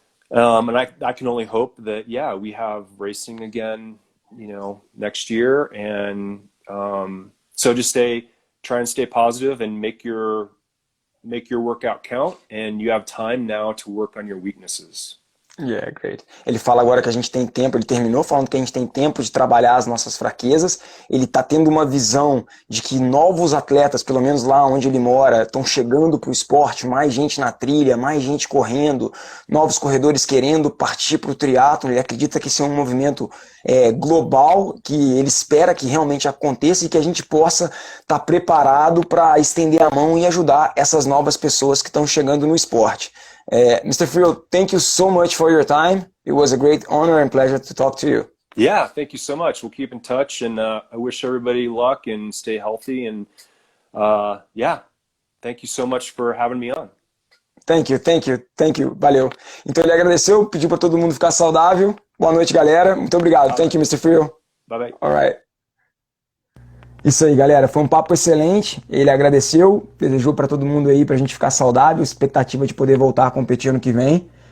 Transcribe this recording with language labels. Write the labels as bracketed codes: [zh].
[en] And I can only hope that, we have racing again, next year. And so just try and stay positive and make your workout count. And you have time now to work on your weaknesses. Yeah, great. [pt] Ele fala agora que a gente tem tempo, ele terminou falando que a gente tem tempo de trabalhar as nossas fraquezas. Ele está tendo uma visão de que novos atletas, pelo menos lá onde ele mora, estão chegando para o esporte, mais gente na trilha, mais gente correndo, novos corredores querendo partir para o triatlo. Ele acredita que esse é um movimento global, que ele espera que realmente aconteça e que a gente possa estar preparado para estender a mão e ajudar essas novas pessoas que estão chegando no esporte. [en] Mr. Friel, thank you so much for your time. It was a great honor and pleasure to talk to you. Yeah, thank you so much. We'll keep in touch, and I wish everybody luck and stay healthy. And thank you so much for having me on. Thank you. Valeu. [pt] Então ele agradeceu, pediu para todo mundo ficar saudável. Boa noite, galera. Muito obrigado. [en] Bye. Thank you, Mr. Friel. Bye. All right. [pt] Isso aí, galera, foi um papo excelente. Ele agradeceu, desejou para todo mundo aí pra gente ficar saudável, expectativa de poder voltar a competir ano que vem.